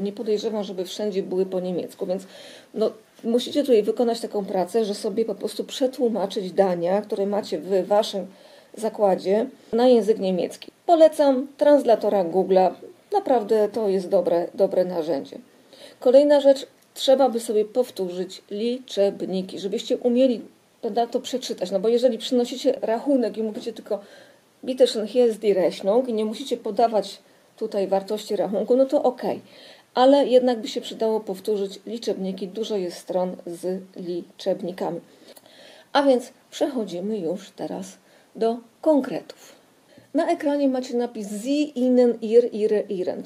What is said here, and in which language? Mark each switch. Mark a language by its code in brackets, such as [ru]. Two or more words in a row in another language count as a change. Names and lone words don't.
[pl] Nie podejrzewam, żeby wszędzie były po niemiecku, więc musicie tutaj wykonać taką pracę, że sobie po prostu przetłumaczyć dania, które macie w Waszym zakładzie na język niemiecki. Polecam translatora Google'a. Naprawdę to jest dobre narzędzie. Kolejna rzecz, trzeba by sobie powtórzyć liczebniki, żebyście umieli to przeczytać. No bo jeżeli przynosicie rachunek i mówicie tylko [de] bitte schön, hier ist die Rechnung [pl] i nie musicie podawać tutaj wartości rachunku, no to okej. Ale jednak by się przydało powtórzyć liczebniki. Dużo jest stron z liczebnikami. A więc przechodzimy już teraz do konkretów. Na ekranie macie napis [de] Sie, Ihnen, Ihr, Ihre, Ihren.